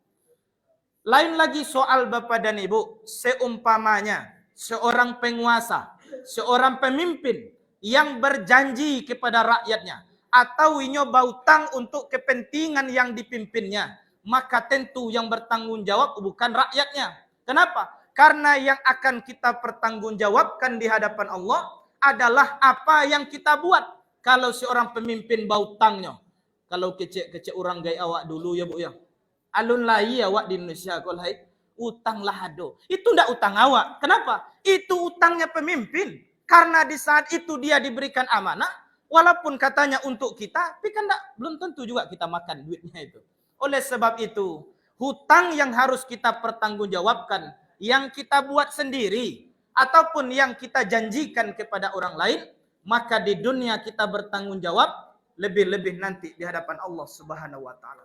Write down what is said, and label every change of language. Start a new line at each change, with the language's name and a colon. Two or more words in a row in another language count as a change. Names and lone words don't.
Indonesian: Lain lagi soal Bapak dan Ibu, seumpamanya seorang penguasa, seorang pemimpin yang berjanji kepada rakyatnya, atau
Minangkabau: inyo bautang
Indonesian: untuk kepentingan yang dipimpinnya, maka tentu yang bertanggung jawab bukan rakyatnya. Kenapa? Karena yang akan kita pertanggungjawabkan di hadapan Allah adalah apa yang kita buat. Kalau seorang pemimpin
Minangkabau: bautangnya, kalau kecek-kecek orang gaya awak dulu ya Bu ya, alun lai awak di Indonesia kalau hai utang lah ado. Itu ndak utang awak.
Indonesian: Kenapa? Itu utangnya pemimpin. Karena di saat itu dia diberikan amanah, walaupun katanya untuk kita, tapi kan belum tentu juga kita makan duitnya itu. Oleh sebab itu, hutang yang harus kita pertanggungjawabkan, yang kita buat sendiri, ataupun yang kita janjikan kepada orang lain, maka di dunia kita bertanggung jawab, lebih-lebih nanti di hadapan Allah
Arabic: سبحانه وتعالى.